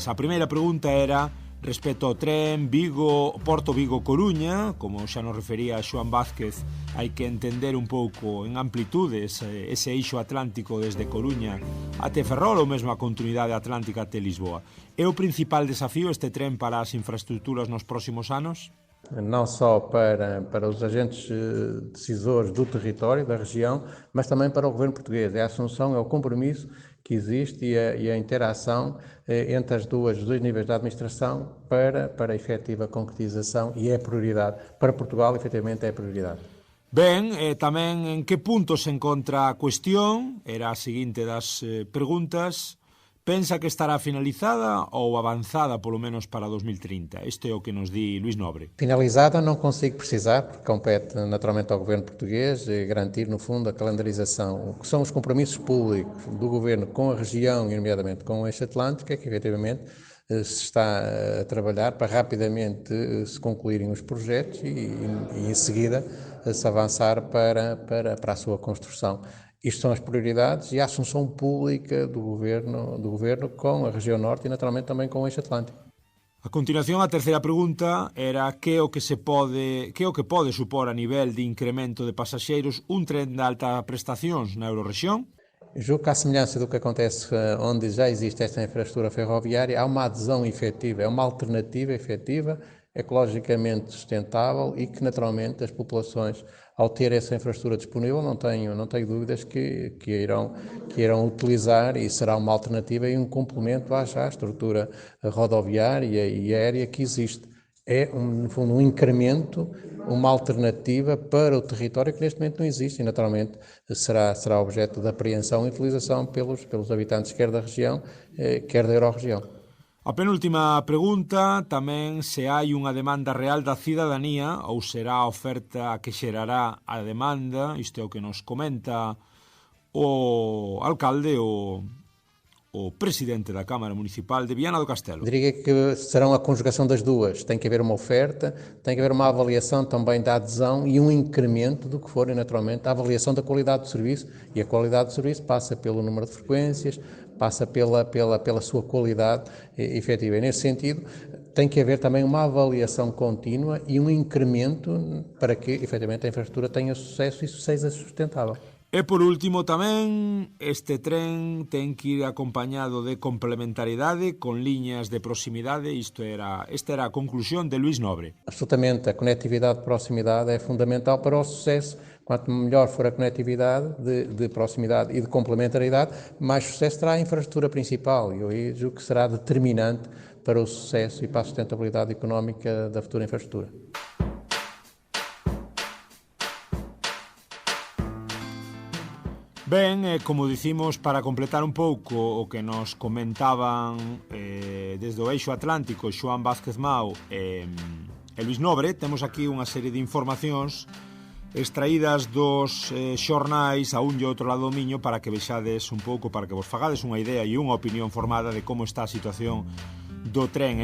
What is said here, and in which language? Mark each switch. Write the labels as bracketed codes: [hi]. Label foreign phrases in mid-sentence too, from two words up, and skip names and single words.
[gl] A primeira pregunta era respecto ao tren Porto Vigo-Coruña. Como xa nos refería Xoán Vázquez, hai que entender un pouco en amplitude ese eixo atlántico desde Coruña até Ferrol, ou mesmo a continuidade atlántica até Lisboa. É o principal desafío este tren para as infraestructuras nos próximos anos? [pt] não só para os agentes decisores do território, da região, mas também para o governo português. É a assunção, é o compromisso que existe e a interação entre os dois níveis da administração para a efetiva concretização, e é prioridade. Para Portugal, efetivamente, é prioridade. [gl] Ben, tamén en que punto se encontra a cuestión, era a seguinte das preguntas. Pensa que estará finalizada ou avanzada polo menos para 2030? Este é o que nos di Luís Nobre. [pt] Finalizada não consigo precisar, porque compete naturalmente ao Governo português garantir, no fundo, a calendarização. O que são os compromissos públicos do Governo com a região, e nomeadamente com o eixo atlântico, é que efetivamente se está a trabalhar para rapidamente se concluírem os projetos e em seguida se avançar para a sua construção. Isto são as prioridades e a assunção pública do governo com a região norte e naturalmente também com o eixo atlântico. [gl] A continuación, a terceira pregunta era que o que pode supor a nivel de incremento de pasaxeiros un tren de alta prestacións na Eurorrexión? [pt] Julgo que, à semelhança do que acontece onde já existe esta infraestrutura ferroviária, há uma adesão efetiva, é uma alternativa efetiva, ecologicamente sustentável e que, naturalmente, as populações, ao ter essa infraestrutura disponível, não tenho dúvidas que irão utilizar, e será uma alternativa e um complemento à estrutura rodoviária e aérea que existe. É, no fundo, um incremento, uma alternativa para o território que neste momento não existe e, naturalmente, será objeto de apreensão e utilização pelos habitantes, quer da região, quer da Eurorregião. [gl] A penúltima pregunta, tamén se hai unha demanda real da cidadanía ou será a oferta a que xerará a demanda, isto é o que nos comenta o alcalde, o presidente da Câmara Municipal de Viana do Castelo. [pt] Diria que serão a conjugação das duas. Tem que haver uma oferta, tem que haver uma avaliação também da adesão e um incremento do que for, e naturalmente a avaliação da qualidade do serviço, e a qualidade do serviço passa pelo número de frequências, passa pela sua qualidade efetiva. E nesse sentido tem que haver também uma avaliação contínua e um incremento para que efetivamente a infraestrutura tenha sucesso e seja sustentável. [gl] E por último tamén, este tren ten que ir acompañado de complementariedade con liñas de proximidade, esta era a conclusión de Luís Nobre. [pt] Absolutamente, a conectividade de proximidade é fundamental para o sucesso. Quanto melhor for a conectividade de proximidade e de complementariedade, mais sucesso terá a infraestrutura principal, e eu julgo que será determinante para o sucesso e para a sustentabilidade económica da futura infraestrutura. [gl] Ben, como dicimos, para completar un pouco o que nos comentaban desde o eixo atlántico Xoán Vázquez Mao e Luís Nobre, temos aquí unha serie de informacións extraídas dos xornais a un e outro lado do miño para que vexades un pouco, para que vos fagades unha idea e unha opinión formada de como está a situación do tren.